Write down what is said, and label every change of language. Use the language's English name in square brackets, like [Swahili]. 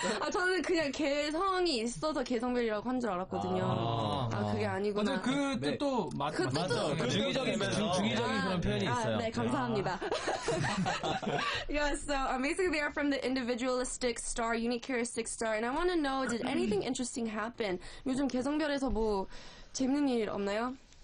[Korean] 저는 그냥 개성이 있어서 개성별이라고 한 줄 알았거든요. 그게 아니구나. 맞아, 그 뜻도 맞죠. 중의적인 그런 표현이 있어요. 네, 감사합니다. [English] Yeah, so basically they are from the individualistic star, unique characteristic star, and I want to know, did anything interesting happen? [Korean] 요즘 개성별에서 뭐 재밌는 일 없나요?